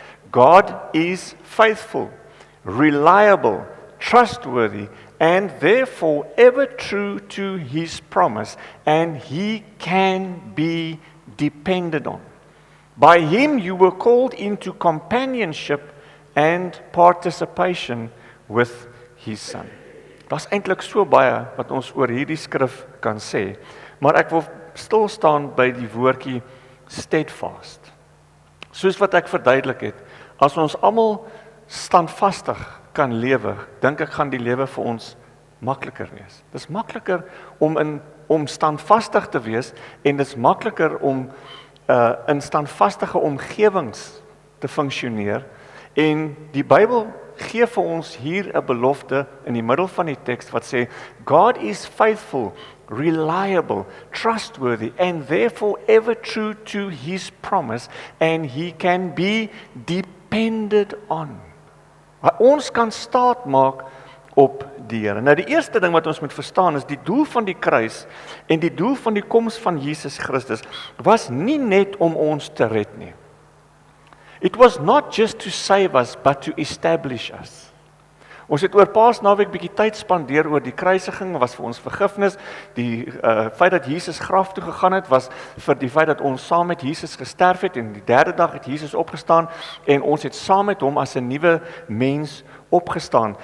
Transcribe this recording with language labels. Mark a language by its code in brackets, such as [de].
[en] God is faithful, reliable, trustworthy, and therefore ever true to his promise, and he can be depended on. By him you were called into companionship and participation with his Son." [af] Daar's eintlik so baie wat ons oor hierdie skrif kan sê, maar ek wil stil staan by die woordjie steadfast. Soos wat ek verduidelik het, as ons almal standvastig kan lewe, dink ek gaan die lewe vir ons makliker wees. Dis makliker om standvastig te wees en dis makliker om in standvastige omgewings te funksioneer. En die Bybel gee vir ons hier 'n belofte in die middel van die teks wat sê [en] God is faithful, reliable, trustworthy and therefore ever true to his promise and he can be depended on. [af] Ons kan staat maak op die Here. Nou die eerste ding wat ons moet verstaan is die doel van die kruis en die doel van die koms van Jesus Christus was nie net om ons te red nie. [en] It was not just to save us, but to establish us. [af] Ons het oor Paasnaweek bietjie tyd spandeer oor die kruisiging, was vir ons vergifnis. Die feit dat Jesus graf toe gegaan het, was vir die feit dat ons saam met Jesus gesterf het en die derde dag het Jesus opgestaan en ons het saam met hom as 'n nuwe mens opgestaan.